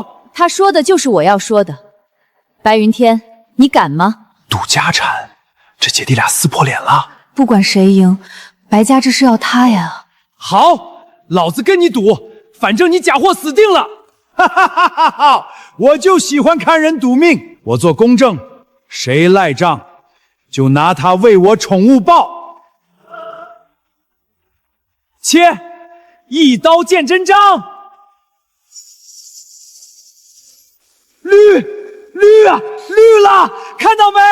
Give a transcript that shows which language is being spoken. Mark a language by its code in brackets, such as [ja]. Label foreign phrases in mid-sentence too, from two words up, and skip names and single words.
[zh] 他說的就是我要說的。白雲天，你敢嗎？賭家產，這姐弟倆撕破臉了。不管誰贏，白家這是要他呀。好，老子跟你賭，反正你假貨死定了。哈哈哈哈哈！我就喜歡看人賭命，我做公證，誰賴賬，就拿他為我寵物報。切，一刀見真章。綠啊，綠了，看到沒？